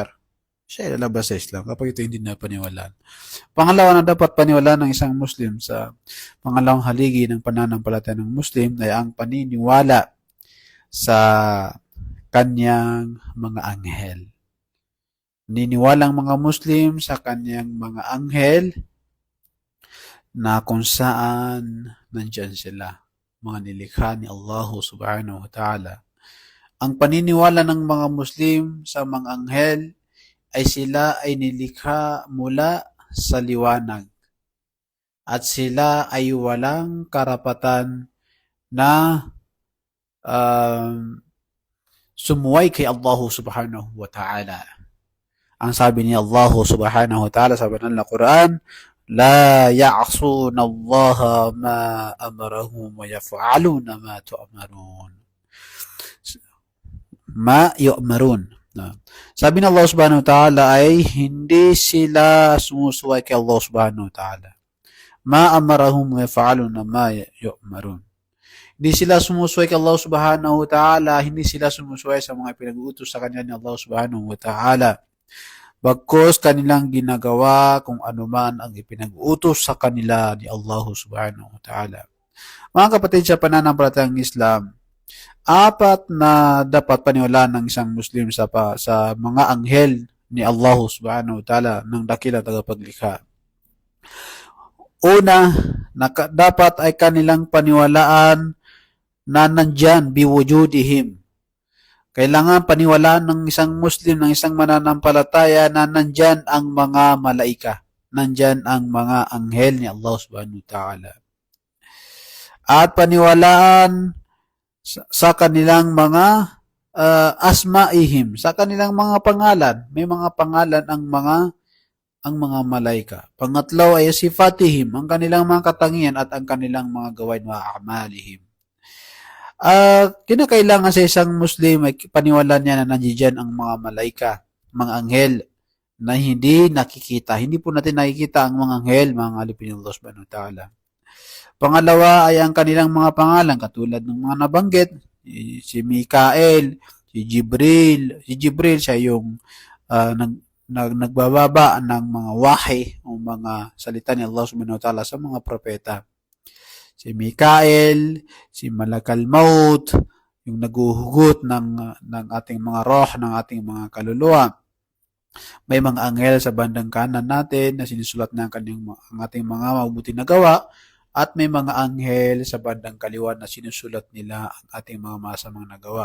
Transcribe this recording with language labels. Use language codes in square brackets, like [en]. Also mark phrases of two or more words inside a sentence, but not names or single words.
[tl] Siya ay lalabas sa Islam kapag ito hindi na paniwalaan. Pangalawa na dapat paniwalaan ng isang Muslim sa pangalawang haligi ng pananampalataya ng Muslim ay ang paniniwala sa kanyang mga anghel. Niniwalang mga Muslim sa kanyang mga anghel na kung saan nandyan sila, mga nilikha ni Allah [ar] سبحانه وتعالى. [tl] Ang paniniwala ng mga Muslim sa mga anghel ay sila ay nilikha mula sa liwanag at sila ay walang karapatan na sumuway kay Allah [ar] سبحانه وتعالى. [tl] Ang sabi ni Allah [ar] سبحانه وتعالى [tl] sa banal na Quran, [ar] لا يعصون الله ما أمرهم ويفعلون ما يؤمرون. [tl] Sabi ng Allah [ar] سبحانه وتعالى [tl] ay hindi sila sumusuway kay Allah subhanahu wa ta'ala. [ar] ما أمرهم ويفعلون ما يؤمرون. [tl] Hindi sila sumusuway kay Allah [ar] سبحانه وتعالى, [tl] hindi sila sumusuway sa mga pinag-uutos sa kanya ni Allah [ar] سبحانه وتعالى. [tl] Bagkus kanilang ginagawa kung anuman ang ipinag-utos sa kanila ni Allah [ar] سبحانه وتعالى. [tl] Mga kapatid sa pananampalatayang Islam, apat na dapat paniwalaan ng isang Muslim sa mga anghel ni Allah [ar] سبحانه وتعالى [tl] ng dakilang tagapaglikha. Una, dapat ay kanilang paniwalaan na nandyan biwujudihim. Kailangan paniwalaan ng isang Muslim, ng isang mananampalataya na nandyan ang mga malaika. Nandyan ang mga anghel ni Allah [ar] سبحانه وتعالى. [tl] At paniwalaan sa kanilang mga asma'ihim, sa kanilang mga pangalan. May mga pangalan ang mga malaika. Pangatlo ay sifatihim, ang kanilang mga katangian at ang kanilang mga gawain [ar] وأعمالهم. [tl] Kinakailangan sa isang Muslim ay paniwalaan niya na nandiyan ang mga malaika, mga anghel na hindi nakikita. Hindi po natin nakikita ang mga anghel, mga alipin ng Allah [ar] سبحانه وتعالى. [tl] Pangalawa ay ang kanilang mga pangalan katulad ng mga nabanggit, si Mikael, si Jibril. Si Jibril siya yung nagbababa ng mga wahi o mga salita ni Allah [ar] سبحانه وتعالى [tl] sa mga propeta. Si Mikael, si Malakal Maut, yung naguhugot ng ating mga roh, ng ating mga kaluluwa. May mga anghel sa bandang kanan natin na sinusulat na ang ating mga mabubuting na gawa at may mga anghel sa bandang kaliwa na sinusulat nila ang ating mga masamang nagawa.